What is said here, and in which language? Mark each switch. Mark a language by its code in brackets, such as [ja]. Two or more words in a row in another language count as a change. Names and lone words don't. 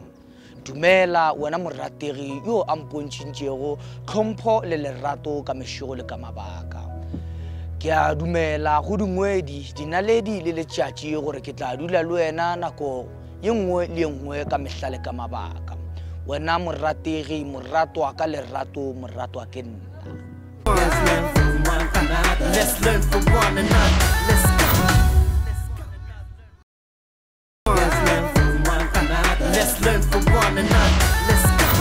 [nso] Dumela wena morategi yo a mpontšintšego hlompho le lerato ka mešego le ka mabaka. Ke a dumela go dingwedi dinaledi le letšatši gore ke tla dula le wena nako ye nngwe le ye nngwe ka mehla le ka mabaka. Wena morategi moratwa ka lerato moratwa ke nna. [en] Let's learn from one another. Let's go. Let's learn from one another. Let's learn from one another. Let's go.